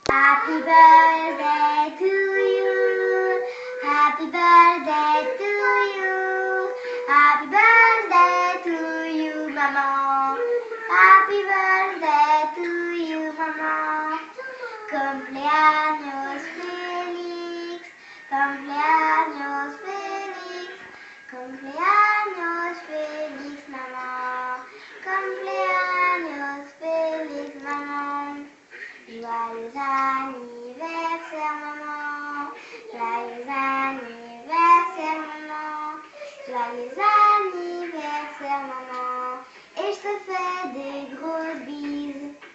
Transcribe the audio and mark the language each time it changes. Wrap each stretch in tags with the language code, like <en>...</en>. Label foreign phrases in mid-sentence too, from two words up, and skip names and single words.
<en>Happy birthday to you. Happy birthday to you. Happy birthday to you, maman. Happy birthday to you, maman.</en> <es>Cumpleaños feliz. Cumpleaños feliz. Cumpleaños feliz, maman. Cumpleaños feliz, maman.</es> <fr>Joyeux anniversaire, maman. Joyeux anniversaire, maman. Joyeux anniversaire, maman. Et je te fais des grosses bises.</fr>